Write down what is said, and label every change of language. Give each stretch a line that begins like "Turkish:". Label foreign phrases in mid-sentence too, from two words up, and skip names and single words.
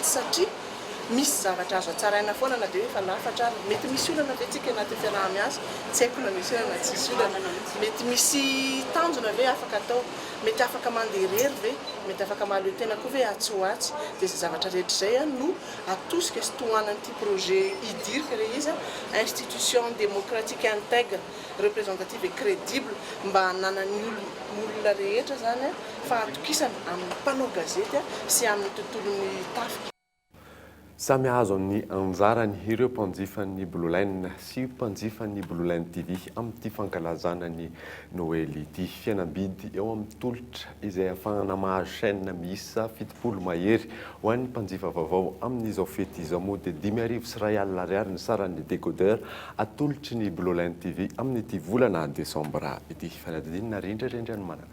Malagasy: satria misy zavatra azo atsaraina foana na dia hoe efa lafatra mety misy olana ve tsika anaty fiaraha-miasa tsy haiko na misy olana tsisy olana mety misy tanjona ve afaka atao mety afaka manderery ve mety afaka mahaleo tena koa ve atsy ho atsy dia izay zavatra rehetra izay no atosika sy tohanan'ity projet idirika re izy
French: institution démocratique intègre représentative et crédible
Malagasy: mba hananany olona rehetra zany fa atokisana amin'ny mpanao gazety sy amin'ny tontolon'ny tafika. Samy azo amin'ny anjarany ireo mpanjifan'ny Blue Line sy mpanjifan'ny Blue Line TV amin'ity fankalazana ny Noël ity fihenam-bidy eo amin'ny tolotra izay ahafahana mahazo chaîne miisa 70 mahery ho an'ny mpanjifa vaovao amin'izao fety izao moa dia 5,000 ariary ny saran'ny décodeur atolotry ny Blue Line TV amin'ity volana desambra ity fanadinina rendrarendra ny manana.